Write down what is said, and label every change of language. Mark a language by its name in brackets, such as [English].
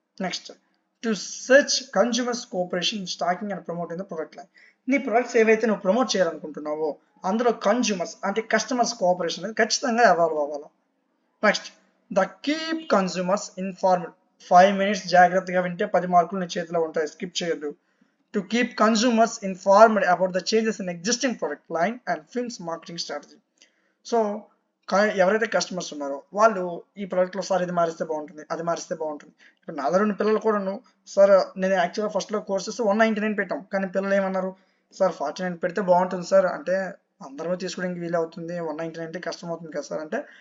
[English] Next to search consumers cooperation stocking and promoting the product line. [Telugu] నీ products ఏవైతే నువ్వు promote చేయాలనుకుంటున్నావో అందులో consumers అంటే కస్టమర్స్ కోఆపరేషన్ అనేది ఖచ్చితంగా ఇన్వాల్వ్ అవ్వాలా. Next [English] The keep consumers informed. [Telugu] 5 minutes జాగ్రత్తగా వింటే 10 మార్కులు నీ చేతిలో ఉంటాయి, స్కిప్ చేయొద్దు. [English] To keep consumers informed about the changes in existing product line and films marketing strategy. [Telugu] So ఎవరైతే కస్టమర్స్ ఉన్నారో వాళ్ళు ఈ ప్రోడక్ట్లో సార్ ఇది మారిస్తే బాగుంటుంది, అది మారిస్తే బాగుంటుంది. ఇప్పుడు నా దగ్గర ఉన్న పిల్లలు కూడాను, సార్ నేను యాక్చువల్గా ఫస్ట్లో కోర్సెస్ 199 పెట్టాం, కానీ పిల్లలు ఏమన్నారు, సార్ 49 పెడితే బాగుంటుంది సార్ అంటే, అందరూ తీసుకోవడానికి వీలు అవుతుంది, 199 అంటే కష్టం అవుతుంది కదా సార్ అంటే.